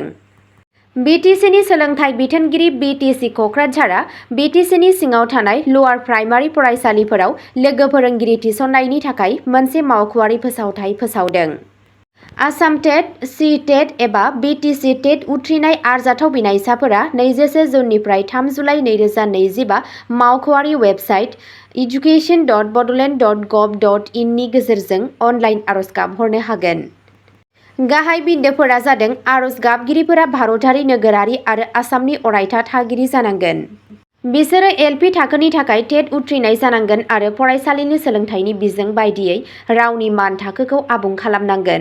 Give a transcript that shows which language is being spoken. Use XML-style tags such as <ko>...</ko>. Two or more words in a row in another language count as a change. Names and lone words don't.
<brx>बिटिसिनि सोलोंथाइ बिथोनगिरि बिटिसि क'क्राझारआ बिटिसिनि सिङाव थानाय ल'वार प्राइमारि फरायसालिफोराव लोगो फोरोंगिरि थिसननायनि थाखाय मोनसे मावख'आरि फोसावथाय फोसावदों। आसाम टेट, सि टेट एबा बिटिसि टेट उथ्रिनाय आरजाथाव बिनायसाफोरा 21 जुननिफ्राय 3 जुलाइ 2025 मावख'आरि वेबसाइट education.bodoland.gov.in नि गेजेरजों अनलाइन आर'ज गाबहरनो हागोन। गाहाय बिन्दोफोरा जादों आर'ज गाबगिरिफोरा भारतारि नोगोरारि आरो आसामनि अरायथा थागिरि जानांगोन। बिसोरो एलपि थाखोनि थाखाय टेट उथ्रिनाय जानांगोन आरो फरायसालिनि सोलोंथाइनि बिजों बायदियै रावनि मान थाखोखौ आबुं खालामनांगोन।</brx>